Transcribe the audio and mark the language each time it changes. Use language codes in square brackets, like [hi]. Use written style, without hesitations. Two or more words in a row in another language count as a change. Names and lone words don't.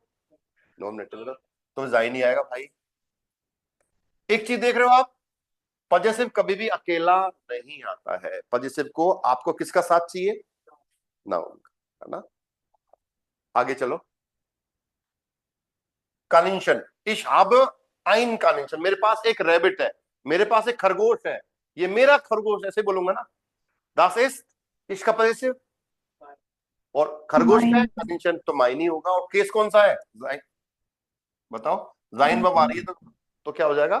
[hi] नॉमिनेटिव का, तो जाइन ही आएगा भाई। एक चीज देख रहे हो आप, पॉजिटिव कभी भी अकेला नहीं आता है, पॉजिटिव को आपको किसका साथ चाहिए? नाउन, है ना। आगे चलो, कानिंशन, [de] Ich habe ein Kaninchen, [hi] मेरे पास एक रैबिट है, मेरे पास एक खरगोश है, ये मेरा खरगोश, ऐसे बोलूंगा ना। [de] das ist [hi] इसका पॉजिटिव, और खरगोश का Mine। कानिंशन तो माइन ही होगा। और केस कौन सा है? बताओ, जाइन वर्ब आ रही है तो क्या हो जाएगा?